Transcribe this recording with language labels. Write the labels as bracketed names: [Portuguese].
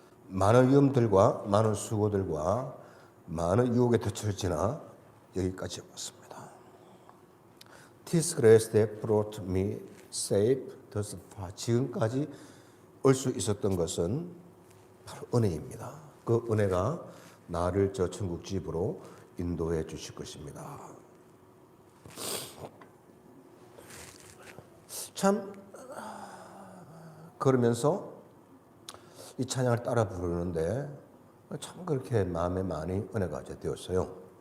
[Korean] 많은 위험들과 많은 수고들과 많은 유혹에 덫을 지나 여기까지 왔습니다. [English] This grace that brought me safe thus far. [Korean] 지금까지 올 수 있었던 것은 바로 은혜입니다. 그 은혜가 나를 저 천국 집으로 인도해 주실 것입니다. 참 그러면서 이 찬양을 따라 부르는데 참 그렇게 마음에 많이 은혜가 되었어요.